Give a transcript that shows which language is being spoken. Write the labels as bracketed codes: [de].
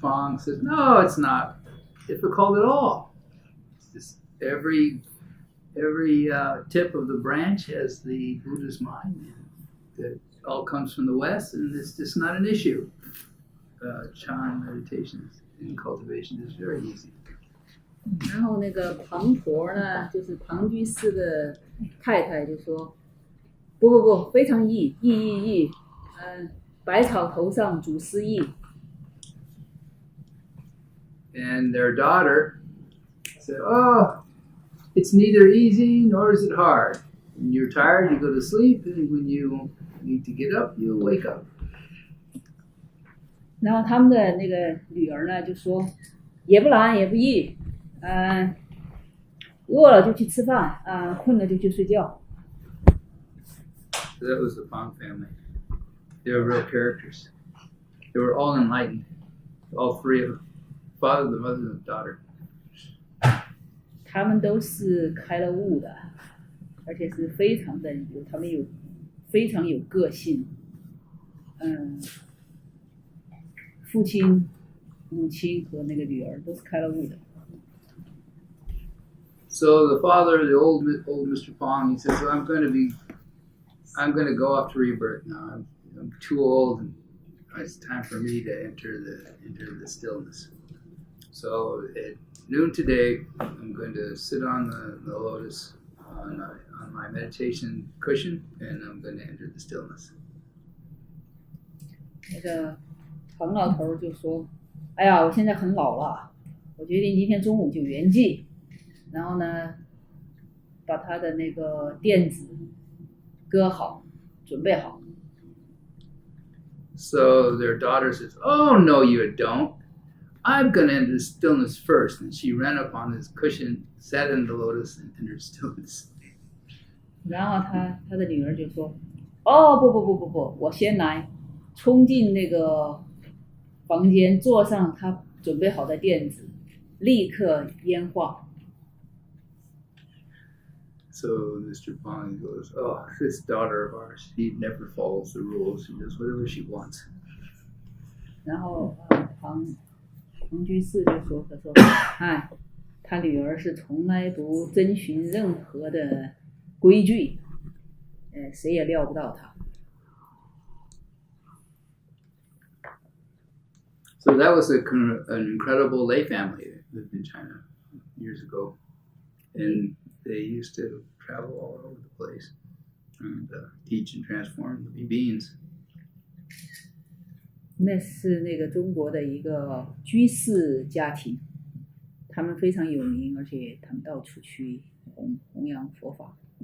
[en] Pong, says, no, it's not difficult at all. It's just every tip of the branch has the Buddha's mind. It all comes from the West, and it's just not an issue. Chan meditation and cultivation is very easy. [zh] 然后那个庞婆呢，就是庞居士的太太就说，不，非常易，百草头上祖师意。 [en] And their daughter said, oh, it's neither easy nor is it hard. When you're tired, you go to sleep, and when you need to get up, you wake up. [zh] 然后他们的那个女儿呢就说，也不难也不易，饿了就去吃饭，困了就去睡觉。 [en] So that was the Pong family. They were real characters. They were all enlightened, all three of them, father, the mother, and the daughter. [zh] 他们都是开了悟的，而且是他们有非常有个性。父亲、母亲和那个女儿都是开了悟的。 [en] So the father, the old Mr. Pong, he says, I'm going to go off to rebirth now. I'm too old, and it's time for me to enter the stillness. So at noon today, I'm going to sit on the lotus on my meditation cushion, and I'm going to enter the stillness. [zh] 那个庞老头就说：“哎呀，我现在很老了，我决定今天中午就圆寂，然后呢，把他的那个垫子搁好，准备好。” [en] So their daughter says, oh, no, you don't. I'm going to enter stillness first. And she ran up on his cushion, sat in the lotus, and entered stillness. [zh] 然后他的女儿就说：“哦，不，我先来，冲进那个房间，坐上他准备好的垫子，立刻烟化。” [en] So Mr. Pong goes, oh, this daughter of ours, she never follows the rules. She does whatever she wants. [zh] 然后庞居士就说：“他女儿是从来不遵循任何的规矩，谁也料不到他。” [en] So that was an incredible lay family that lived in China years ago. And they used to travel all over the place and teach and transform living beings. [zh] 那是那个中国的一个居士家庭，他们非常有名，而且他们到处去弘扬佛法。